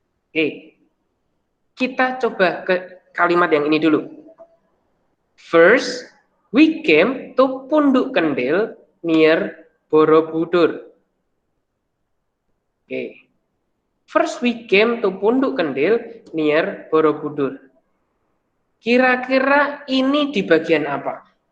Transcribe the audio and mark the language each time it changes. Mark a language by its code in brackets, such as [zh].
[id] Oke, kita coba ke kalimat yang ini dulu. [en] First, we came to Punduk Kendil near Borobudur. Oke. First we came to Punduk Kendil near Borobudur. [id] Kira-kira ini di bagian apa?